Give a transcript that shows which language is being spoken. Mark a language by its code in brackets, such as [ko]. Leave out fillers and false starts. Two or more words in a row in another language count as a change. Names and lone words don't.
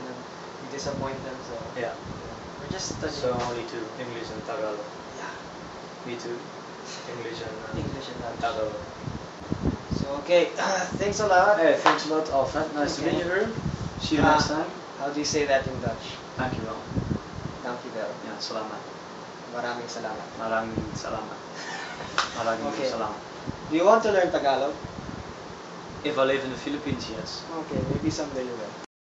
[en] and then you disappoint them. So Yeah. we're just studying. So only two, English and Tagalog. Yeah. Me too. English and English and Dutch. Tagalog. So okay, thanks a lot. Hey, thanks a lot, Alfred. Nice to meet you here. See you next time. How do you say that in Dutch? [nl] Dankjewel. Dankjewel. Ja, [tl] salamat. Maraming salamat. Maraming salamat. Maraming [en] Okay. [tl] salamat. [en] Do you want to learn Tagalog? If I live in the Philippines, yes. Okay, maybe someday you will.